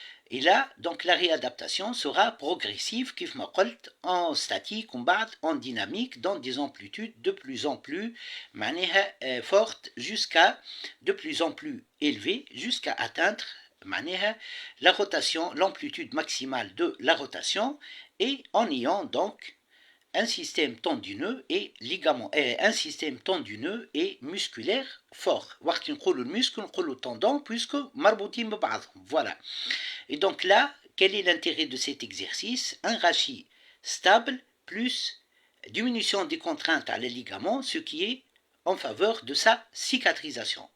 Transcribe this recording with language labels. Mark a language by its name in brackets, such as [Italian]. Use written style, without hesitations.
[French] Et là, donc la réadaptation sera progressive, [Arabic] كيف ما قلت, [French] en statique, en dynamique, dans des amplitudes de plus en plus fortes, jusqu'à de plus en plus élevées, jusqu'à atteindre la rotation, l'amplitude maximale de la rotation, et en ayant donc un système tendineux et ligament, un système tendineux et musculaire fort. [Arabic] وقت نقولوا المسكل نقولوا tendon puisque مربوطين ببعضهم. [French] Voilà. Et donc là, quel est l'intérêt de cet exercice? Un rachis stable plus diminution des contraintes à les ligaments, ce qui est en faveur de sa cicatrisation.